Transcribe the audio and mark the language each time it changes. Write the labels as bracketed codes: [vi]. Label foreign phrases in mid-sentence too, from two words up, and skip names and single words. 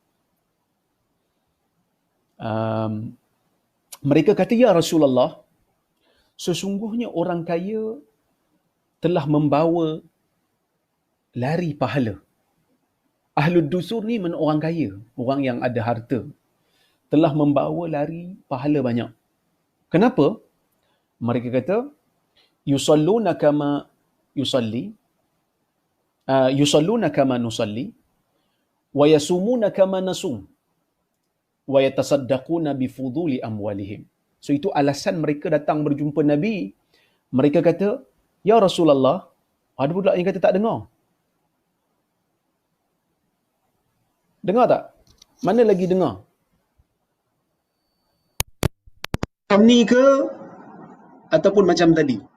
[ms] Mereka kata, [ar] يا رسول الله, [ms] sesungguhnya orang kaya telah membawa lari pahala. [ar] أهل الدثور [ms] ni orang kaya, orang yang ada harta, telah membawa lari pahala banyak. Kenapa? Mereka kata, [ar] يصلون كما يصلي يصلون كما نصلي ويصومون كما نصوم ويتصدقون بفضول أموالهم. [ms] So itu alasan mereka datang berjumpa Nabi. Mereka kata, [ar] يا رسول الله, [ms] ada pula yang kata tak dengar. Dengar tak? Mana lagi dengar? Macam ni ke ataupun macam tadi?